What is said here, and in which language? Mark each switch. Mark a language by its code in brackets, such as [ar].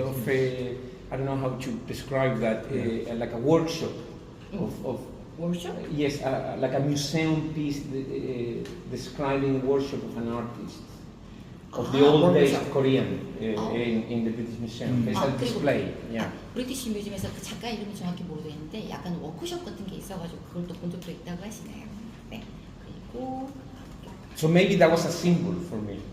[en] of I don't know how to describe that, like a workshop of workshop? yes, like a museum piece describing the workshop of an artist of the old days of Korean in the British Museum. There's a display. Yeah. [ko] 브리티시 뮤지엄에서 그 작가 이름이 정확히 모르겠는데 약간 워크숍 같은 게 있어가지고 그걸 또 본 적도 있다고 하시네요. 네. 그리고 [en] So maybe that was a symbol for me.